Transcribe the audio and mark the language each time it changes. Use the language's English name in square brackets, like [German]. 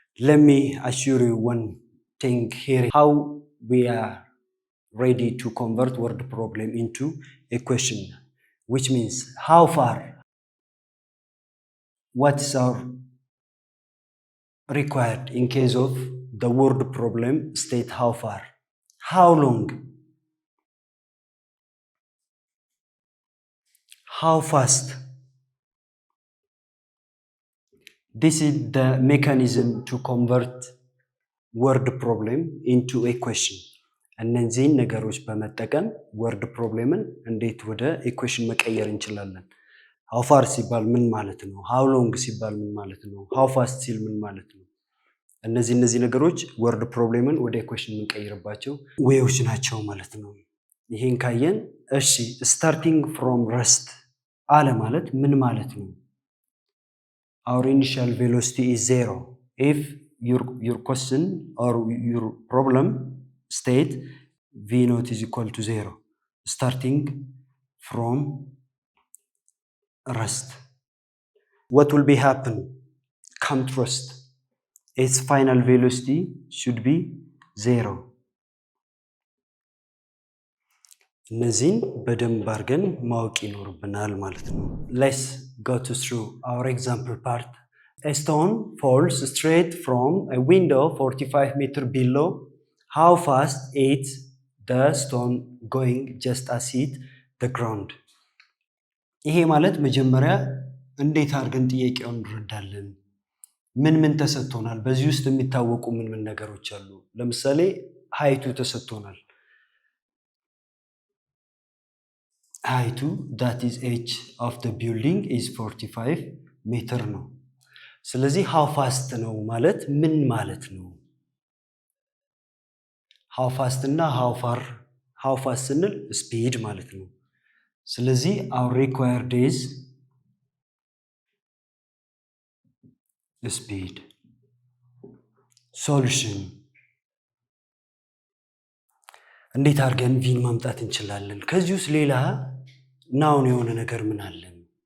[English] Let me assure you one thing here, how we are ready to convert word problem into equation, which means how far, what is our required in case of the word problem state how far, how long, how fast. This is the mechanism to convert word problem into a question. [Amharic] እነዚህን ነገሮች በመጠቀም ወርድ ፕሮብሌምን እንዴት ወደ ኢኩዌሽን መቀየር እንችላለን? ሃው ፋር ሲባል ምን ማለት ነው? ሃው ሎንግ ሲባል ምን ማለት ነው? ሃው ፋስት ሲል ምን ማለት ነው? እነዚህ ነገሮች ወርድ ፕሮብሌምን ወደ ኢኩዌሽን የምንቀይርባቸው ዌዮች ናቸው ማለት ነው። ይሄን ካየን እሺ ስታርቲንግ ፍሮም ረስት አለ ማለት ምን ማለት ነው? [English] our initial velocity is 0 if your question or your problem state v naught is equal to 0 starting from rest. What will be happen? Come to rest. Its final velocity should be 0. [Amharic] እነዚህን በደንብ አድርገን ማወቅ ይኖርብናል ማለት ነው። [English] Let's go through our example part. A stone falls straight from a window 45 meters below. How fast is the stone going just as it the ground? [Amharic] ይሄ ማለት መጀመሪያ እንዴት አድርገን ጥያቄውን እንረዳለን? ምን ተሰጥቶናል? በዚህ ውስጥ የሚታወቁ ምን ነገሮች አሉ? ለምሳሌ ሃይቱ ተሰጥቶናል። ሃይቱ [English] that is h of the building is [Amharic] 45 ሜትር ነው። ስለዚህ how fast ነው ማለት ምን ማለት ነው? how fast እና how fast ስንል ስፒድ ማለት ነው። ስለዚህ [English] our required is speed. [Amharic] Solution እንዴት አድርገን ቪን ማምጣት እንችላለን? ከዚህ ውስጥ ሌላ ናውን የሆነ ነገር ምን አለን?